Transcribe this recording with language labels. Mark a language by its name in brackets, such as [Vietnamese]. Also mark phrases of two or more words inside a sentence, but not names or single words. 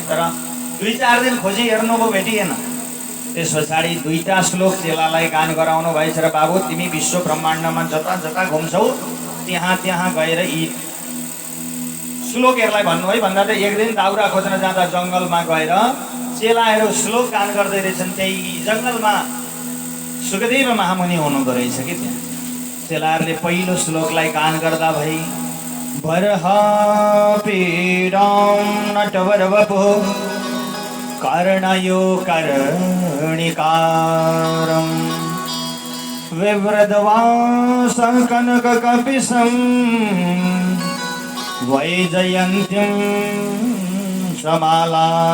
[Nepali] तर 2-4 दिन खोजी हेर्नुभयो भेटिएन। त्यस पछाडि 2टा श्लोक चेलालाई गान गराउनु भएछ र बाबु तिमी विश्व ब्रह्माण्डमा जता जता घुम्छौ त्यहाँ त्यहाँ गएर यी श्लोकहरूलाई भन्नु है भन्दा त एक दिन दाउरा खोज्न जाँदा जङ्गलमा गएर चेलाहरू श्लोक गान गर्दै रहेछन्। त्यही जङ्गलमा सुखदेव महामुनि हुनुहुँदो रहेछ कि त्यहाँ। चेलाहरूले पहिलो श्लोकलाई गान गर्दा [Sanskrit] भई बर्हा पीडां नटवर वपुः कर्णयो कर्णिकारं विव्रतवासं कनककपिशं वैजयन्तीं समाला